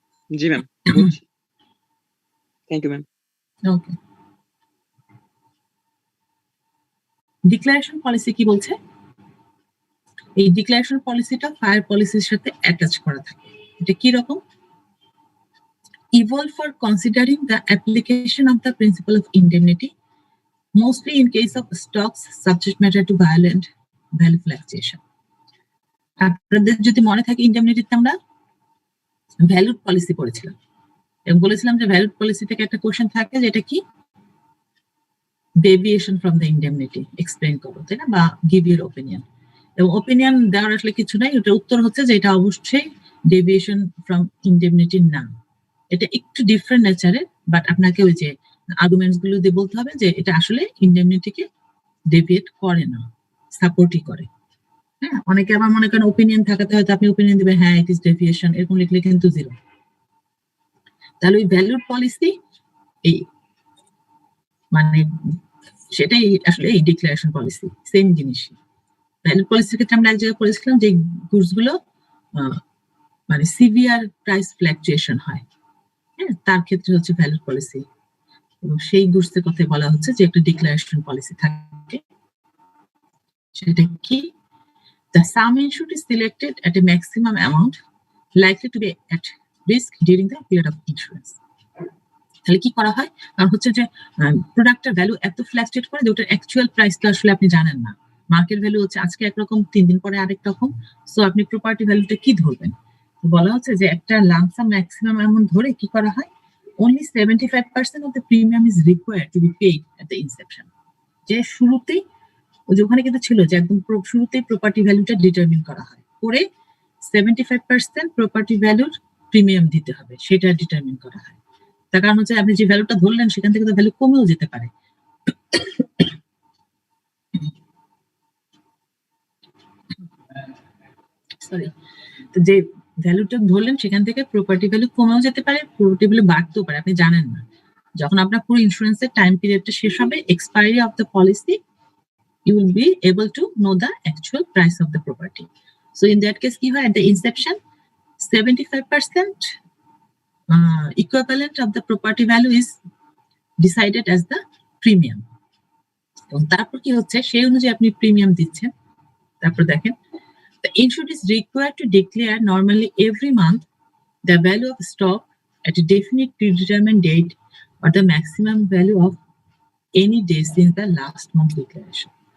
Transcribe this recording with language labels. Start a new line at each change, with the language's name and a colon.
Bangla: G ma'am, thank you ma'am. Okay. Declaration policy কি বলছে? এই ডিক্লারেশন পলিসিটা ফায়ার পলিসির সাথে অ্যাটাচ করা থাকে। এটা কি রকম?
English: Evolve for considering the application of the principle of indemnity, mostly in case of stocks subject matter to violent value fluctuation.
Bangla: আপনাদের যদি মনে থাকে ইন্ডেমনিটিতে আমরা ভ্যালুড পলিসি পড়েছিলাম এবং বলেছিলাম যে ভ্যালুড পলিসি থেকে একটা কোশ্চেন থাকে যেটা কি deviation from the indemnity explain করো, তাই না, বা গিভ ইউর ওপিনিয়ন। এবং ওপিনিয়ন দেওয়ার আসলে কিছু নাই, ওটার উত্তর হচ্ছে যে এটা অবশ্যই ডেভিয়েশন ফ্রম ইন্ডেমনিটি না, এটা একটু ডিফারেন্ট নেচারের, বাট আপনাকে ওই যে আর্গুমেন্টস গুলো দিয়ে বলতে হবে যে এটা আসলে ইন্ডেমনিটিকে ডেভিয়েট করে না, সাপোর্টই করে। হ্যাঁ, অনেকে আবার মনে করেন ওপিনিয়ন থাকাতে হয়তো আপনি ওপিনিয়ন দিবেন হ্যাঁ
English: it is deviation,
Bangla: এরকম লিখলে কিন্তু জিরো। তাহলে ওই ভ্যালুড পলিসি এই মানে সেটাই আসলে এই ডিক্লারেশন পলিসি সেম জিনিস। ভ্যালুড পলিসির ক্ষেত্রে আমরা এক জায়গায় পড়েছিলাম যে গুডস গুলো মানে সিভিয়ার প্রাইস ফ্ল্যাকচুয়েশন হয়, হ্যাঁ, তার ক্ষেত্রে হচ্ছে ভ্যালুড পলিসি। এবং সেই গুডস এর কথা বলা হচ্ছে যে একটা ডিক্লারেশন পলিসি থাকে, সেটা কি
English: the sum insured is selected at a maximum amount likely to be at risk during the period of insurance.
Bangla: তাহলে কি করা হয়, কারণ হচ্ছে যে প্রোডাক্টের ভ্যালু এত ফ্ল্যাকচুয়েট করে যে ওটার অ্যাকচুয়াল প্রাইসটা আসলে আপনি জানেন না। মার্কেট ভ্যালু হচ্ছে আজকে একরকম, 3 দিন পরে আরেক রকম। সো আপনি প্রপার্টি ভ্যালুটা কি ধরবেন? বলা হচ্ছে যে একটা লামসাম ম্যাক্সিমাম অ্যামাউন্ট ধরে কি করা হয়,
English: only 75% of the premium is required to be paid at the inception.
Bangla: যে শুরুতেই যে ওখানে কিন্তু ছিল যে একদম শুরুতেই প্রপার্টি ভ্যালুটা ডিটারমিন করা হয়, করে 75% প্রপার্টি ভ্যালুর প্রিমিয়াম দিতে হবে, সেটা ডিটারমিন করা হয়। তার কারণ হচ্ছে আপনি যে ভ্যালুটা ধরলেন সেখান থেকে তো ভ্যালু কমেও যেতে পারে। সরি, তো যে ভ্যালুটা ধরলেন সেখান থেকে প্রপার্টি ভ্যালু কমেও যেতে পারে, প্রপার্টি ভ্যালু বাড়তেও পারে, আপনি জানেন না। যখন আপনার পুরো ইন্স্যুরেন্সের টাইম পিরিয়ডটা শেষ হবে, expiry of the policy,
English: you will be able to know the actual price of the property. So in that case
Bangla: কি হয়,
English: at the inception 75% equivalent of the property value is decided as the premium.
Bangla: এবং তারপর কি হচ্ছে, সেই অনুযায়ী আপনি premium দিচ্ছেন। তারপর দেখেন
English: the insured is required to declare normally every month the value of stock at a definite predetermined date or the maximum value of any day since the last month declaration.